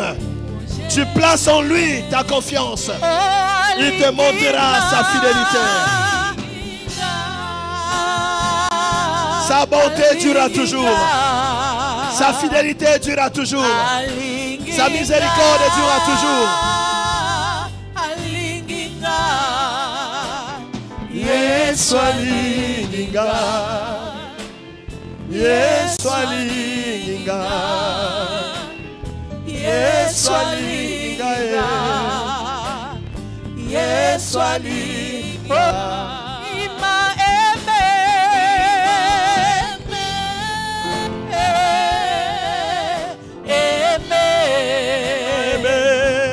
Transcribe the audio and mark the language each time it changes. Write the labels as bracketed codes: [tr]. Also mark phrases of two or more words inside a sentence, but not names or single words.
[fr] Tu places en lui ta confiance. Il te montrera sa fidélité. Sa bonté durera toujours. Sa fidélité durera toujours. Sa miséricorde durera toujours. [ln] Yesu alinga. Yesu alinga. Yesu alinga. Yesu alinga. [fr] Il m'a aimé. Aimé.